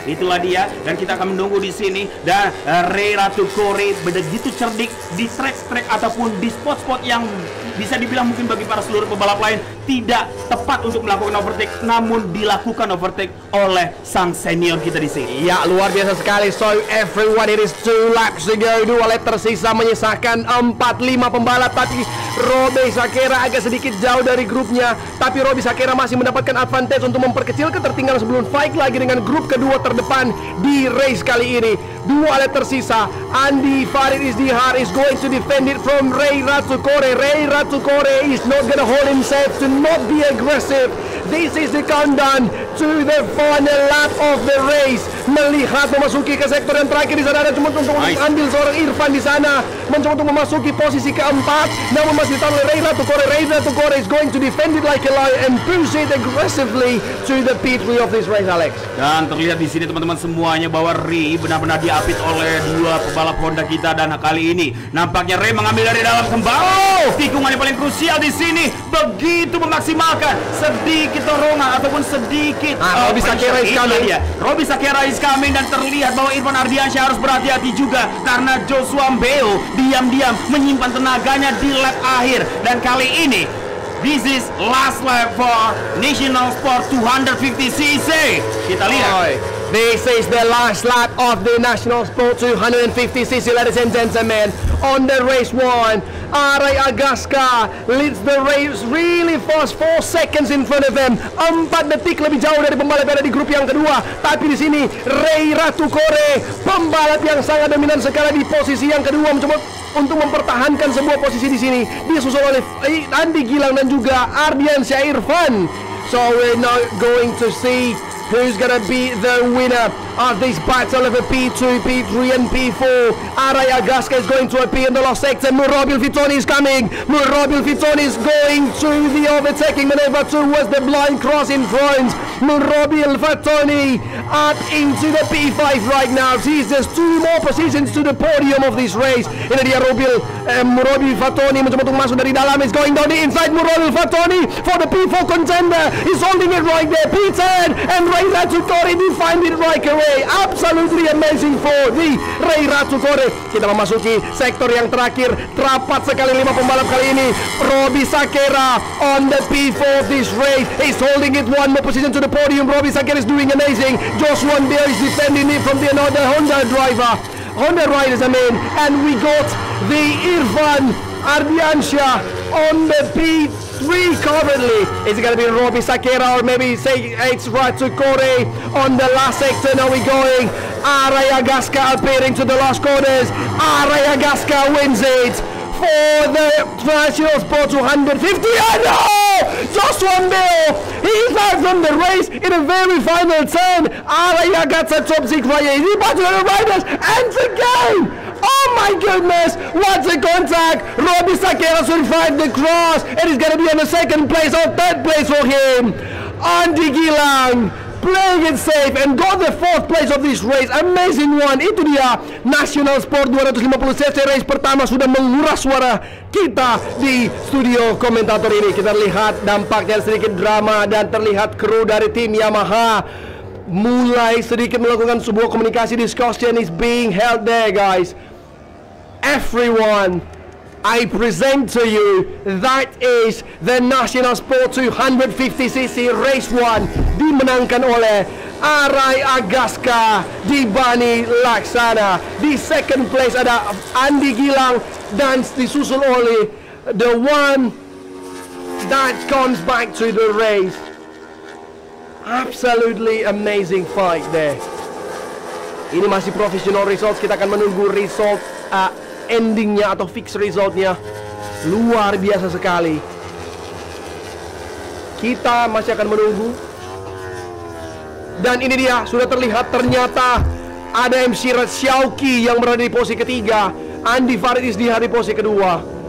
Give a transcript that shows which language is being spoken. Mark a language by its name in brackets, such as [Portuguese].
[Indonesian] Itulah dia, dan kita akan menunggu di sini. Dan Rei Ratu Kore begitu cerdik di trek-trek ataupun di spot-spot yang bisa dibilang mungkin bagi para seluruh pembalap lain tidak tepat untuk melakukan overtake, namun dilakukan overtake oleh sang senior kita di sini. Ya, luar biasa sekali. [English] So everyone, it is 2 laps to go. [Indonesian] 2 lap tersisa menyisakan 4-5 pembalap, tapi Robby Sakira agak sedikit jauh dari grupnya. Tapi Robby Sakira masih mendapatkan advantage untuk memperkecil ketertinggalan sebelum fight lagi dengan grup kedua terdepan di race kali ini. 2 lap tersisa. [English] Andi Farid Izdihar is going to defend it from Rei Ratu Kore. Rei Ratu Kore is not going to hold himself to not be aggressive. This is the countdown to the final lap of the race. [Indonesian] Melihat memasuki ke sektor yang terakhir, di sana ada cuma untuk ambil seorang Irfan di sana, mencoba untuk memasuki posisi keempat, namun masih ditahan oleh Rei Ratu Kore. [English] Rei Ratu Kore is going to defend it like a lion and push it aggressively to the P3 of this race, Alex. [Indonesian] Dan terlihat di sini teman-teman semuanya bahwa Rei benar-benar diapit oleh 2 pembalap Honda kita, dan kali ini nampaknya Rei mengambil dari dalam kembali. Tikungan yang paling krusial di sini, begitu memaksimalkan sedikit dorongan ataupun sedikit [English] Robby Sakira is coming. [Indonesian] Robby Sakira is coming, dan terlihat bahwa Irfan Ardiansyah harus berhati-hati juga karena Joshua Mbeo diam-diam menyimpan tenaganya di lap akhir. [English] Dan kali ini this is last lap for National Sport 250cc. Kita lihat. This is the last lap of the National Sport 250cc, ladies and gentlemen. On the race 1, Aray Agaska leads the race really fast, 4 seconds in front of them. [Indonesian] 4 detik lebih jauh dari pembalap yang ada di grup yang kedua. Tapi di sini Rei Ratu Kore, pembalap yang sangat dominan sekali di posisi yang kedua, mencoba untuk mempertahankan sebuah posisi di sini. Disusul oleh Andi Gilang dan juga Ardiansyah Irfan. [English] So we're now going to see who's gonna be the winner of this battle of a P2, P3 and P4. Aray Agaska is going to appear in the last sector. Murabil Fitoni is coming. Murabil Fitoni is going to the overtaking maneuver towards the blind cross in front. Murabil Fitoni up into the P5 right now. He's just 2 more positions to the podium of this race. [Indonesian] Ini dia Murabil Fitoni mencoba untuk masuk dari dalam. [English] Is going down the inside. Murabil Fitoni for the P4 contender. He's holding it right there. P10 and Rei Ratu Kore defined it right away. Absolutely amazing for the Rei Ratu Kore. [Indonesian] Kita memasuki sektor yang terakhir. Terapat sekali 5 pembalap kali ini. [English] Robby Sakira on the P4 of this race. He's holding it 1 more position to the podium. Robby Sakira is doing amazing. Joshua Mbeo is defending it from the another Honda riders, and we got the Irfan Ardiansyah on the P3 currently. Is it going to be Robby Sakira or maybe say it's Ratu Kore on the last sector? Now we're going Aray Agaska appearing to the last corners. Aray Agaska wins it for the National Sport 250. And Joshua Mbeo, he's out from the race in a very final turn. Aray Agaska top 6 right here. He's about to the riders and again. Oh my goodness, what a contact. Robby Sakira survived the cross and he's going to be on the 2nd place or 3rd place for him. Andi Gilang playing it safe and got the 4th place of this race. Amazing one. [Indonesian] Itu dia National Sport 250cc race pertama sudah menguras suara kita di studio komentator ini. Kita lihat dampaknya sedikit drama dan terlihat kru dari tim Yamaha [English] mulai sedikit melakukan sebuah komunikasi discussion is being held there, guys. Everyone, I present to you, that is the National Sport 250cc Race 1 dimenangkan oleh Arai Agaska di Bani Laksana. Di second place ada Andi Gilang dan disusul oleh the one that comes back to the race. Absolutely amazing fight there. [Indonesian] Ini masih professional results, kita akan menunggu result endingnya atau fix resultnya. Luar biasa sekali. Kita masih akan menunggu. Dan ini dia, sudah terlihat ternyata ada MC Xiaoqi yang berada di posisi ketiga, Andi Farid Isdihar di posisi kedua.